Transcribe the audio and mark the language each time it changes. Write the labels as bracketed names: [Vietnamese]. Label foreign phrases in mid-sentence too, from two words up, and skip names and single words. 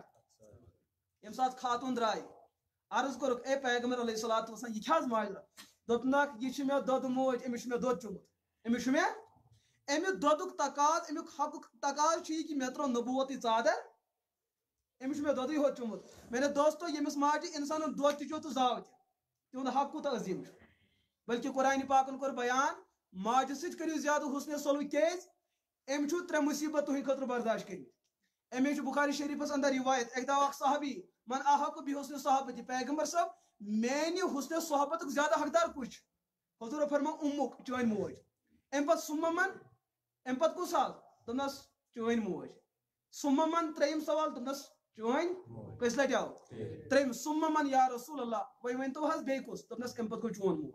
[Kashmiri] ییٚمہِ ساتہٕ خاتوٗن درٛاے عرض کوٚرُکھ اے پیغمبر [Arabic] علیہ الصلوۃ والسلام [Kashmiri] یہِ کیٛاہ حظ ماجرا دوٚپنکھ یہِ چھِ مےٚ دۄدٕ موج أمِس چھُ مےٚ دۄد چوٚمُت أمِس چھُ مےٚ اَمہِ دۄدُک تقاض اَمیُک حقُک تقاض چھُ یہِ کہِ مےٚ ترٛٲو نبوتٕچ ژادر أمِس چھُ مےٚ دۄدٕے ہوت چوٚمُت. میٛانیو دوستو ییٚمِس ماجہِ اِنسانن دۄد تہِ چوٚو تہٕ زاو تہِ تِہُنٛد حق کوٗتاہ عظیٖم چھُ. بلکہِ قرآنِ پاکن کوٚر بیان ماجہِ سۭتۍ کٔرِو زیادٕ حُسنِ سلوٗک کیٛازِ أمۍ چھُ 3 مُصیبت تُہنٛدِ خٲطرٕ برداشت کٔرمٕتۍ. اَمے چھُ بُخاری شریٖفس اندر رِوایت اکہِ دۄہ اکھ صحابی [Arabic] من احق بحسنِ صحبتہِ [Kashmiri] پیغمبر صٲب میانہِ حُسنِ صحبتُک زیادٕ حقدار کُس چھُ. حضوٗرو فرمو اُمُک چٲنۍ موج. امہِ پتہٕ سُممن امہِ پتہٕ کُس حظ دوٚپنس چٲنۍ موج. سُممن 3یِم سوال دوٚپنس چٲنۍ کٔژِ لٹہِ آو 3یِم سُممن [Arabic] یا رسول اللہ [Kashmiri] وۄنۍ ؤنۍتو حظ بیٚیہِ کُس دوٚپنس امہِ پتہٕ گوٚو چون مول.